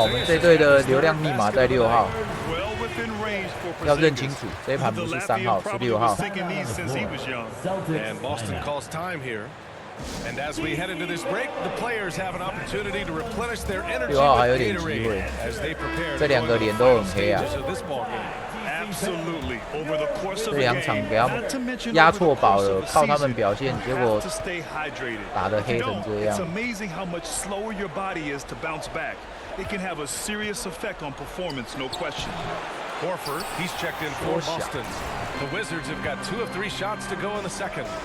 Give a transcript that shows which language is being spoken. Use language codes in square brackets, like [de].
[zh] 我们这队的流量密码在6号，要认清楚，这一盘不是3号，是6号。 [en] And Boston calls time here. And as we head into this break, the players have an opportunity to replenish their energy with Gatorade as they prepare [zh] 这2个脸都很黑啊。 [en] Absolutely. Over the course of [zh] 这 [en] the [zh] 2场 [en] game, [zh] 给他们压错宝了，靠他们表现，结果打得黑成这样。 [en] It's amazing how much slower your body is to bounce back. it can have a serious effect on performance, no question. Horford, he's checked in for Boston. The Wizards have got 2 of 3 shots to go in the second.